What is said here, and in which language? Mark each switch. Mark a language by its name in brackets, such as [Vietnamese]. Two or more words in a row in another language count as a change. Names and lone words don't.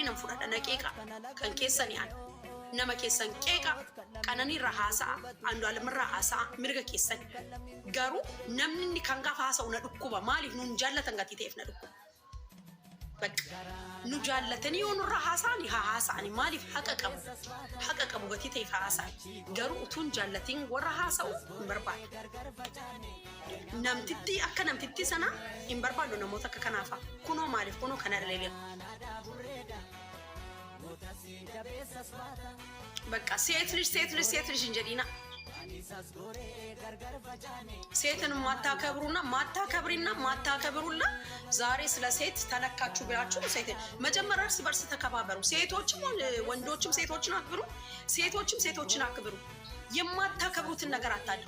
[Oromo] nam fudhadhana qeeqa kan keessanii an nama keessan qeeqa qananiirra haasa'a Andu'aalamirraa haasa'a mirga keessan garuu namni kan gaafa haasa'u na dhukkuba maaliif nuun jaallatan gatii ta'eef na dhukkuba bakka nu jaallatanii yoo nurra haasa'ani haasa'ani maaliif haqa qabu gatii ta'eef haasa'ani garuu utuun jaallatiin warra haasa'u hin barbaadu namtitti akka namtitti sana hin barbaadu namoota akka kanaafa kunoo maaliif kunoo kana dhaleelee [Amharic] በቃ ሴት ልጅ እንጀዲና ሴትን ማታከብሩና ዛሬ ስለ ሴት ተነካችሁ ብላችሁ ሴት መጀመሪያ እርስ በርስ ተከባበሩ ሴቶችም ወንዶችም ሴቶችን አክብሩ ሴቶችም ሴቶችን አክብሩ የማታከብሩትን ነገር አታድርጉ